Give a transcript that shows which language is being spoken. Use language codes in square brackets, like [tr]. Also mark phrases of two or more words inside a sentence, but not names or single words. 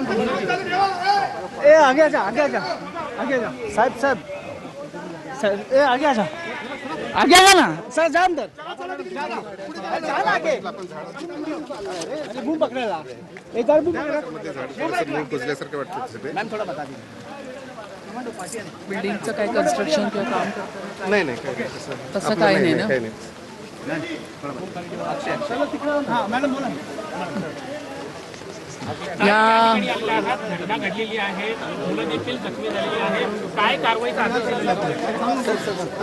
[hi] आगे आजा, आगे आजा, आगे आजा, साहब साहब सर, आगे आजा, आगे आजा ना सर, जा अंदर, चल आगे, अरे मुंह पकड़ेला, एक बार मुंह पकड़, [mr] कुजल्यासारखं वाटतं। [hi] मॅम थोडा बता दीजिए। [mr] बिल्डिंगचं काय कन्स्ट्रक्शन किंवा काम करताना नाही नाही काय तसं काही नाही ना? काही नाही। हां मॅडम बोला। या घटना घडलेली आहे, मुलं देखील जखमी झालेली आहे, काय कारवाईचा आदेश दिला जातो?